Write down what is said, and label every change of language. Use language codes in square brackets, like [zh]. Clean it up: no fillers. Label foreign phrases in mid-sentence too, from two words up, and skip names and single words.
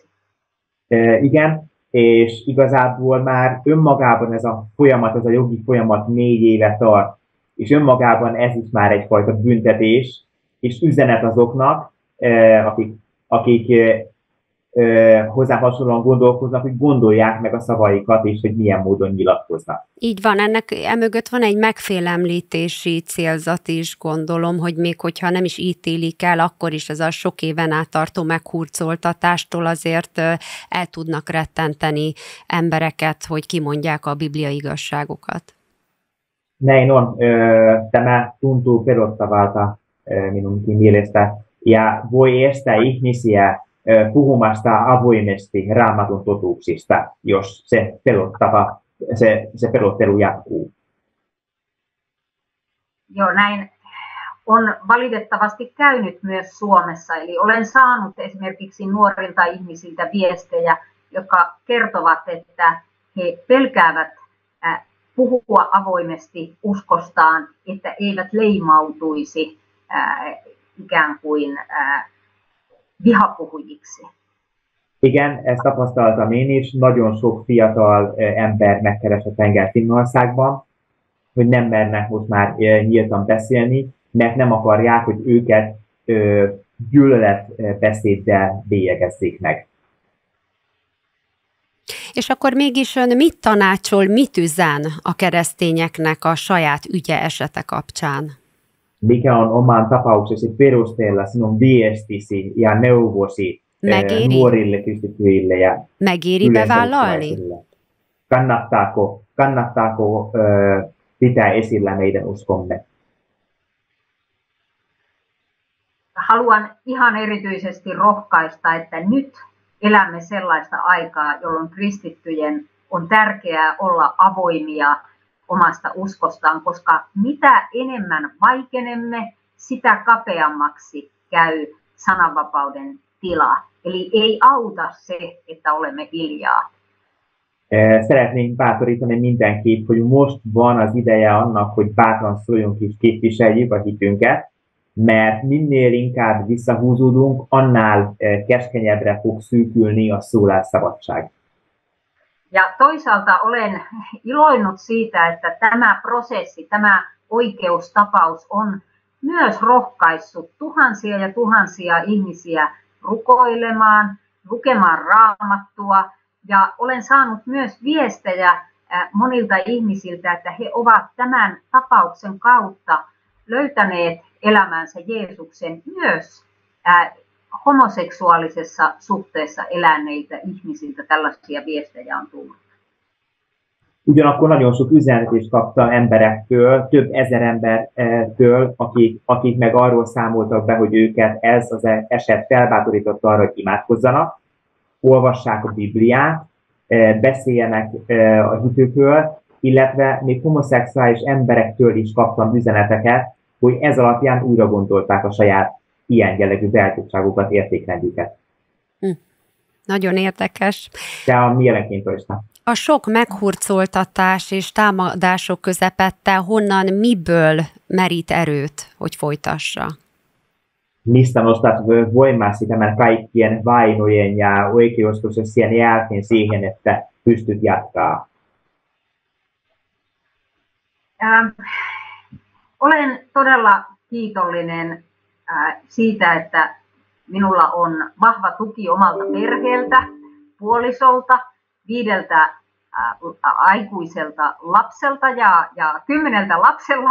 [hu] Igen, és igazából már önmagában ez a folyamat, ez a jogi folyamat 4 éve tart, és önmagában ez is már egyfajta büntetés, és üzenet azoknak, akik hozzá hasonlóan gondolkoznak, hogy gondolják meg a szavaikat, és hogy milyen módon nyilatkoznak. Így van, ennek emögött van egy megfélemlítési célzat is, gondolom, hogy még hogyha nem is ítélik el, akkor is ez a sok éven át tartó meghurcoltatástól azért el tudnak rettenteni embereket, hogy kimondják a bibliai igazságokat. [fi] Näin on. Tämä tuntuu pelottavalta minunkin mielestä, ja voi estää ihmisiä puhumasta avoimesti Raamatun totuuksista, jos se pelottelu jatkuu. Joo, näin on valitettavasti käynyt myös Suomessa. Eli olen saanut esimerkiksi nuorilta ihmisiltä viestejä, jotka kertovat, että he pelkäävät puhua avoimesti uskostaan, että eivät leimautuisi ikään kuin vihapuhujiksi. [hu] Igen, ezt tapasztaltam én is. Nagyon sok fiatal ember megkeresett engem Finnországban, hogy nem mernek most már nyíltan beszélni, mert nem akarják, hogy őket gyűlöletbeszéddel bélyegezzék meg. És akkor mégis ön mit tanácsol, mit üzen a keresztényeknek a saját ügye esete kapcsán? [fi] Mikä on oman tapauksesi perusteella sinun viestisi ja neuvosi nuorille kristittyille ja [hu] megéri bevállalni? [fi] Kannattaako pitää esillä meidän uskomme? Haluan ihan erityisesti rohkaista, että nyt elämme sellaista aikaa, jolloin kristittyjen on tärkeää olla avoimia omasta uskostaan, koska mitä enemmän vaikenemme, sitä kapeammaksi käy sananvapauden tila. Eli ei auta se, että olemme hiljaa. [hu] Szeretnénk bátorítani mindenkit, hogy most van az ideje annak, hogy bátran szóljunk és képviseljük a hitünket, mert minél inkább visszahúzódunk, annál keskenyebbre fog szűkülni a szólásszabadság. [fi] Ja toisaalta olen iloinnut siitä, että tämä prosessi, tämä oikeustapaus on myös rohkaissut tuhansia ja tuhansia ihmisiä rukoilemaan, lukemaan Raamattua. Ja olen saanut myös viestejä monilta ihmisiltä, että he ovat tämän tapauksen kautta löytäneet elämänsä Jeesuksen myös homoseksuaalisessa suhteessa eläneiltä ihmisiltä tällaisia viestejä on tullut. [hu] Ugyanakkor nagyon sok üzenetet is kaptam emberektől, több ezer embertől, akik meg arról számoltak be, hogy őket ez az eset felbátorította arra, hogy imádkozzanak, olvassák a Bibliát, beszéljenek a hitükről, illetve még homoszexuális emberektől is kaptam üzeneteket, hogy ez alapján újra gondolták a saját ilyen jellegű beállítottságukat, értékrendjüket. Nagyon érdekes. [fi] De a mielenkiintoista. [hu] A sok meghurcoltatás és támadások közepette honnan, miből merít erőt, hogy folytassa? [fi] Mistä nostat voimasi tämän kaikkien vainojen ja oikeusprosessien jälkeen siihen, että pystyt jatkaa? Olen todella kiitollinen siitä, että minulla on vahva tuki omalta perheeltä, puolisolta, 5 aikuiselta lapselta ja 10 lapsenlapselta.